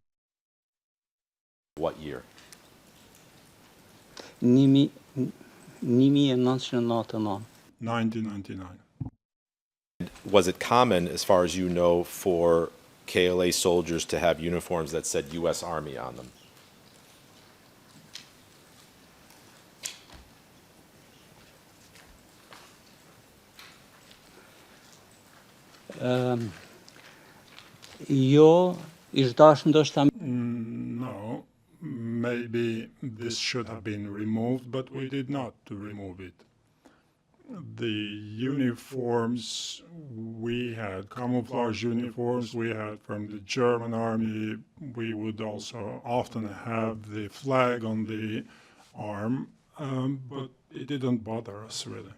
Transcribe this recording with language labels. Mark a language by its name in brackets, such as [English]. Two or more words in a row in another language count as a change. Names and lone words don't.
[English] What year? 1999. 1999. Was it common, as far as you know, for KLA soldiers to have uniforms that said U.S. Army on them? [Albanian] Jo, ish dash ndoshta [English] No, maybe this should have been removed, but we did not remove it. The uniforms we had, camouflage uniforms we had from the German army, we would also often have the flag on the arm, but it didn't bother us really.